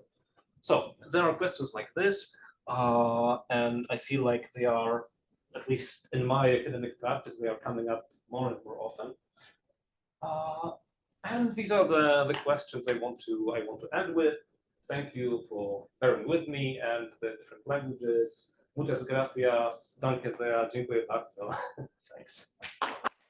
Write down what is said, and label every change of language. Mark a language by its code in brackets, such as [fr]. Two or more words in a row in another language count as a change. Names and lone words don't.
[en] So there are questions like this, and I feel like they are, at least in my academic practice, they are coming up more and more often. And these are the questions I want to end with. Thank you for bearing with me and the different languages. [es] Muchas gracias. [de] Danke sehr. [pl] Dziękuję bardzo. [en] Thanks.